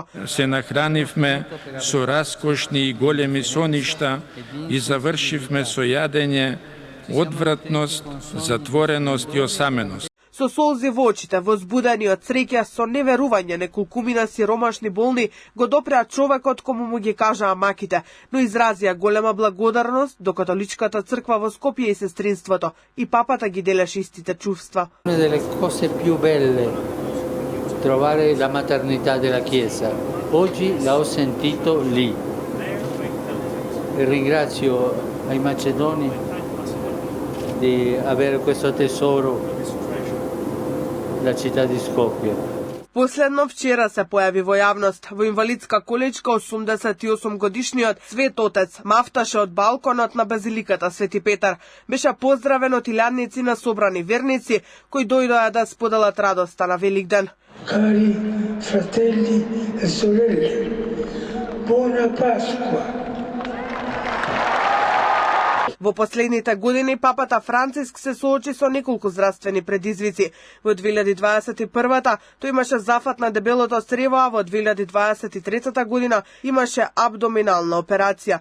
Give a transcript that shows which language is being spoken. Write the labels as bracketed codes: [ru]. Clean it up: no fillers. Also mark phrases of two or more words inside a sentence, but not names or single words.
[mk] Се нахранивме со раскошни и големи соништа и завршивме со јадење, одвратност, затвореност и осаменост. Со солзи во очите, возбудени од среќа, со неверување, неколкумина сиромашни болни го допреа човекот кому му ги кажаа маките, но изразија голема благодарност до католичката црква во Скопје и сестринството, и папата ги делеше истите чувства. [it] Una delle cose più belle trovare la maternità della Chiesa. Oggi la ho sentito lì. E ringrazio ai macedoni di avere questo tesoro, la città di Skopje. [mk] Последно вчера се појави во јавност во инвалидска количка 88 годишниот Свет Отец мафташе од балконот на базиликата Свети Петар. Беше поздравен од илјадници на собрани верници кои дојдоа да споделат радоста на Великден. [it] Cari fratelli e sorelle, buona Pasqua. [mk] Во последните години папата Франциск се соочи со неколку здравствени предизвици. Во 2021-та тој имаше зафат на дебелото црево, а во 2023 година имаше абдоминална операција.